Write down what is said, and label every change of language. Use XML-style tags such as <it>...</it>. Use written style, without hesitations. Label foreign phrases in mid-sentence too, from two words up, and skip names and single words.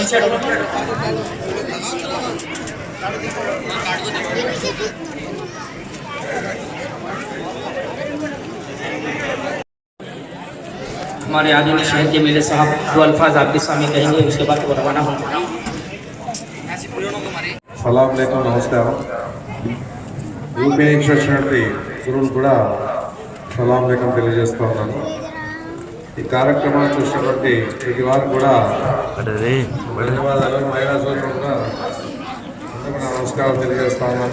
<ur>ہمارے آدمی شہر کے میلے صاحب دو الفاظ آپ کے سامنے کہیں گے, اس کے بعد وہ روانہ ہوں گے. السلام علیکم,</ur> <te>నమస్కారం. యూపీ నుంచి వచ్చినటువంటి గురువులు కూడా సలాం లేఖం తెలియజేస్తూ ఉన్నాను. ఈ కార్యక్రమాన్ని చూసినటువంటి ప్రతి వారు కూడా ధన్యవాదాలు. మహిళా సోదరులు కూడా నమస్కారం తెలియజేస్తూ ఉన్నాను.</te>